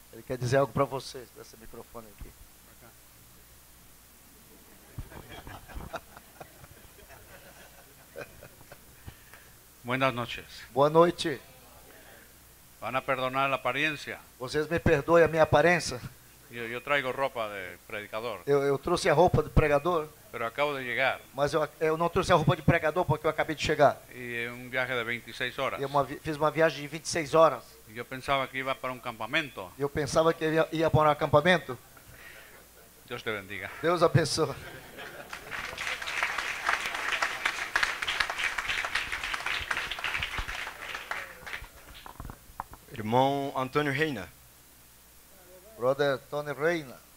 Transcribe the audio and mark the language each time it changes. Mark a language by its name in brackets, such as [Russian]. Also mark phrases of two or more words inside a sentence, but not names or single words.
[Portuguese] quer dizer algo para vocês. Dá esse microfone aqui. [Spanish] Buenas noches. [Portuguese] Boa noite. [Spanish] Van a perdonar la apariencia. [Portuguese] Vocês me perdoem a minha aparência. [Spanish] Yo traigo ropa de predicador, [Portuguese] Eu trouxe a roupa de pregador, [Spanish] pero acabo de llegar [Portuguese] mas eu não trouxe a roupa de pregador porque eu acabei de chegar. [Spanish] y es un viaje de 26 horas. [Portuguese] Fiz uma viagem de 26 horas. [Spanish] Y yo pensaba que iba para un campamento. [Portuguese] Eu pensava que ia para um acampamento. [Spanish] Dios te bendiga. [Portuguese] Deus abençoe. Irmão Antônio Reina. [English] Brother Tony Reina.